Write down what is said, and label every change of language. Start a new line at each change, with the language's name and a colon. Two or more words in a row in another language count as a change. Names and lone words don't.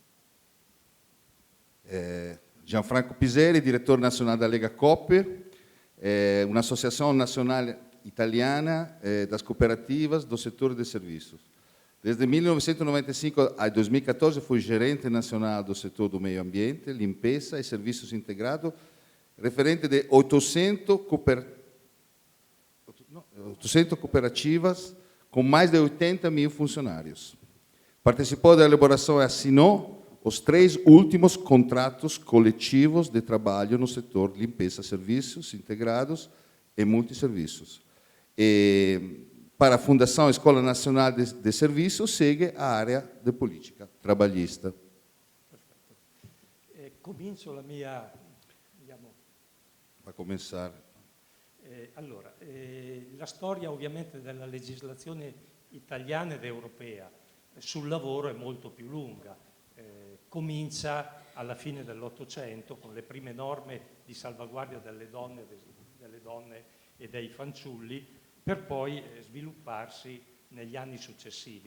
Portuguese: Gianfranco Piseri,
Italian: direttore nazionale
Portuguese: da Legacoop,
Italian: un'associazione nazionale italiana
Portuguese: das cooperativas do setor de serviços. Desde 1995 a 2014 fui gerente nacional do setor do meio ambiente, limpeza e serviços integrados, referente de 800 cooperativas com mais de 80 mil funcionários. Participou da elaboração e assinou os 3 últimos contratos coletivos de trabalho no setor limpeza, serviços integrados e multisserviços. Para a Fundação Escola Nacional de Serviços, segue a área de política trabalhista.
Italian: Perfetto. Comincio la mia... Per cominciare. Allora, la storia ovviamente della legislazione italiana ed europea sul lavoro è molto più lunga. Comincia alla fine dell'Ottocento con le prime norme di salvaguardia delle donne e dei fanciulli, per poi svilupparsi negli anni successivi.